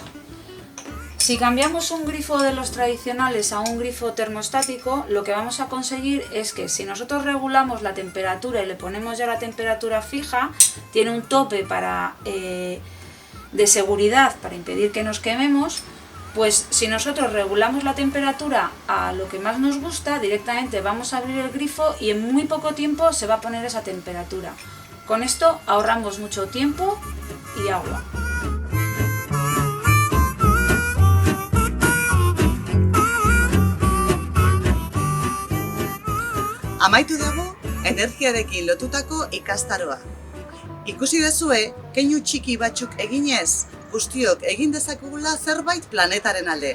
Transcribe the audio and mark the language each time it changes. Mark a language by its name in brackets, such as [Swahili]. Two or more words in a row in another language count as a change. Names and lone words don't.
[Spanish] Si cambiamos un grifo de los tradicionales a un grifo termostático, lo que vamos a conseguir es que si nosotros regulamos la temperatura y le ponemos ya la temperatura fija, tiene un tope de seguridad para impedir que nos quememos. Pues si nosotros regulamos la temperatura a lo que más nos gusta, directamente vamos a abrir el grifo y en muy poco tiempo se va a poner esa temperatura. Con esto ahorramos mucho tiempo y agua. [Basque] Amaitu dago energiarekin lotutako ikastaroa. Ikusi duzue, keinu txiki batzuk eginez, guztiok egin dezakegula zerbait planetaren alde.